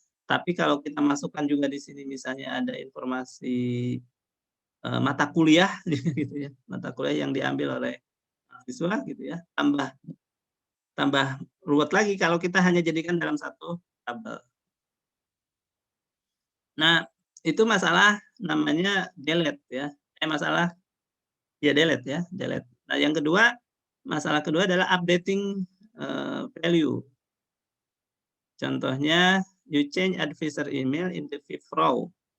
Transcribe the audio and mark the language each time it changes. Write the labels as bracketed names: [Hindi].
[Indonesian] Tapi kalau kita masukkan juga di sini misalnya ada informasi, mata kuliah gitu ya, mata kuliah yang diambil oleh mahasiswa gitu ya, tambah tambah ruwet lagi kalau kita hanya jadikan dalam satu tabel. Nah, itu masalah namanya delete ya, masalah ya delete ya, delete. Nah yang kedua, masalah kedua adalah updating, value. [English] Contohnya, you change advisor email in the fifth row.